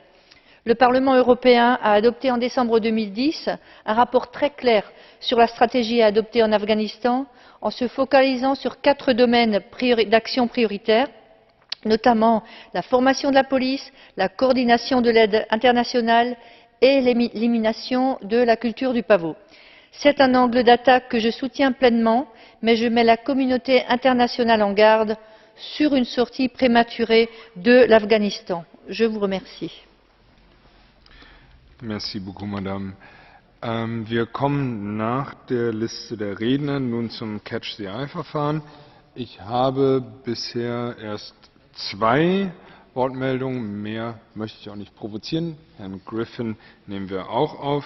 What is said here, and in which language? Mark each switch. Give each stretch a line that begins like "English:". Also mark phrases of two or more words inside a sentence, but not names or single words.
French: Le Parlement européen a adopté en décembre 2010 un rapport très clair sur la stratégie à adopter en Afghanistan en se focalisant sur 4 domaines d'action prioritaires, notamment la formation de la police, la coordination de l'aide internationale et l'élimination de la culture du pavot. C'est un angle d'attaque que je soutiens pleinement, mais je mets la communauté internationale en garde sur une sortie prématurée de l'Afghanistan. Je vous remercie. Merci beaucoup, Madame.
German: Wir kommen nach der Liste der Redner nun zum Catch-the-Eye-Verfahren. Ich habe bisher erst 2 Wortmeldungen. Mehr möchte ich auch nicht provozieren. Herrn Griffin nehmen wir auch auf.